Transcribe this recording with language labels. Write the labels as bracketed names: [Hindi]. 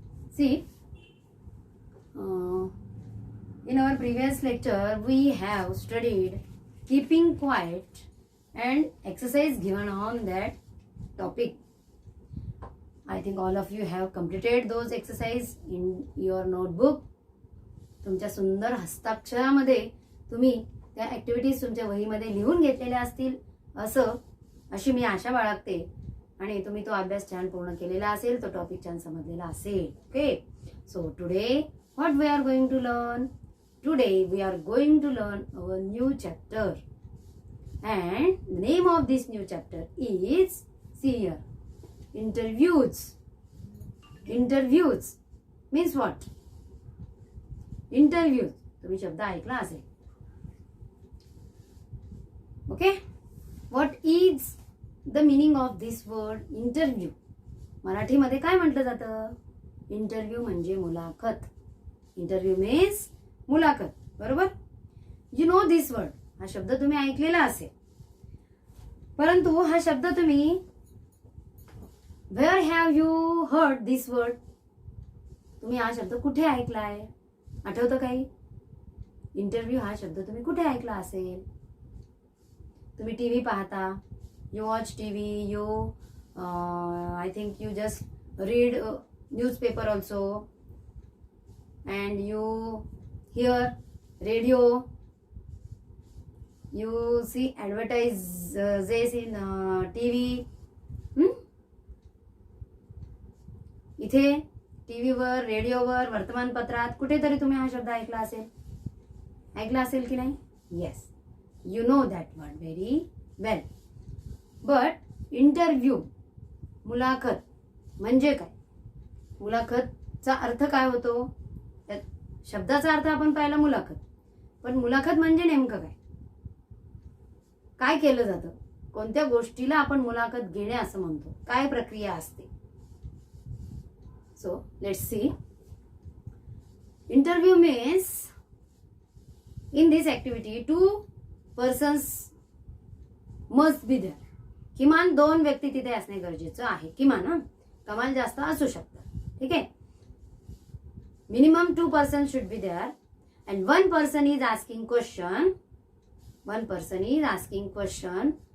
[English] See, in our previous lecture we have studied keeping quiet and exercise given on that topic. I think all of you have completed those exercise in your notebook. [Marathi] तुमच्या सुंदर हस्ताक्षरामध्ये तुम्ही त्या activities तुमच्या वहीमध्ये लिहून घेतलेल्या असतील अशी मी आशा बाळगते आणि तुम्ही तो अभ्यास छान पूर्ण केलेला असेल, तो टॉपिक छान समजलेला असेल. [English] Okay, so today what we are going to learn? Today we are going to learn our new chapter and the name of this new chapter is, see here, interviews. Interviews means what? [Marathi] Interviews तुम्ही शब्द ऐकला असेल. [English] Okay, what is the meaning of this word interview? [Marathi] मराठीमध्ये काय म्हटलं जातं? Interview म्हणजे मुलाखत. [English] interview means [Marathi] मुलाखत, बरोबर? [English] you know this word, [Marathi] हा शब्द तुम्ही ऐकलेला असेल, परंतु हा शब्द तुम्ही [English] Where have you heard this word? [Marathi] तुम्ही हा शब्द कुठे ऐकलाय? आठवतं काही? इंटरव्ह्यू हा शब्द तुम्ही कुठे ऐकला असेल? तुम्ही टीव्ही पाहता, [English] You watch TV, you I think you just read newspaper also and you hear radio. You see advertises in TV. [Marathi] इथे टीव्हीवर, रेडिओवर, वर्तमानपत्रात कुठेतरी तुम्ही हा शब्द ऐकला असेल की नाही? [English] Yes, you know that word very well. But interview, [Marathi] मुलाखत म्हणजे काय? मुलाखतचा अर्थ काय होतो? शब्दाचा अर्थ आपण पाहिला मुलाखत, पण मुलाखत म्हणजे नेमकं काय? काय केलं जातं? कोणत्या गोष्टीला आपण मुलाखत घेणे असं म्हणतो? काय प्रक्रिया असते? [English] So let's see. Interview means in this activity 2 persons must be there. [Marathi] किमान 2 व्यक्ती तिथे असणे गरजेचं आहे. किमान, कमाल जास्त असू शकतात. ठीक आहे, [English] Minimum 2 persons should be there and 1 person is asking question. One person is asking question.